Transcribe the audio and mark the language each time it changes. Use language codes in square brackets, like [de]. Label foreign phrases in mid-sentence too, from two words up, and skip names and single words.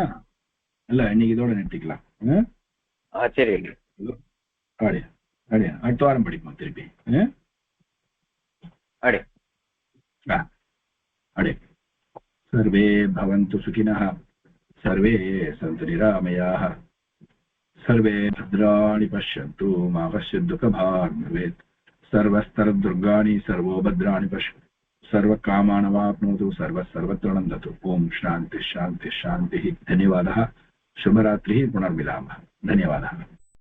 [ta] இல்ல, இன்னைக்கு இதோட நிறுத்திக்கலாம். சரி, அடுத்த வாரம் படிப்போம் திருப்பி. [sa] अडे सर्वे भवन्तु सुखिनः सर्वे सन्तु निरामयाः सर्वे भद्राणि पश्यन्तु मा कश्चित् दुःखभाग् भवेत् सर्वस्तरदुर्गाणि सर्वोभद्राणि पश्यन्तु सर्वकामानवाप्नोतु सर्वत्र नन्दतु ओम शान्ति शान्ति शान्तिः धन्यवादः शुभरात्रिः पुनर्मिलामः धन्यवादः